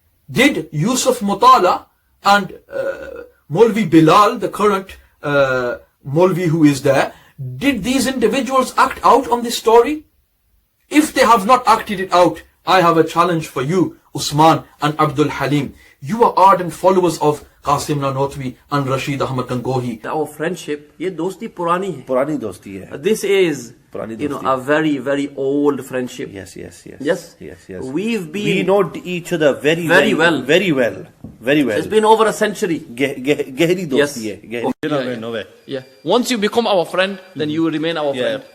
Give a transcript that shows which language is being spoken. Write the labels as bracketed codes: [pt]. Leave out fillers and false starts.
[en] Did Yusuf Mutala and Maulvi Bilal, the current Maulvi who is there, did these individuals act out on this story? If they have not acted it out, I have a challenge for you, Usman and Abdul Haleem. You are ardent followers of Qasim Nanotwi and Rashid Ahmad Gangohi. Our friendship, [hi] ये दोस्ती पुरानी है. पुरानी दोस्ती है. [en] This is, [hi] पुरानी [en] you know, [hi] दोस्ती. [en] a very, very old friendship. Yes. Yes? Yes. We know each other very well. It's been over a century. [hi] गहरी दोस्ती है. [en] Yeah. Once you become our friend, then you will remain our friend.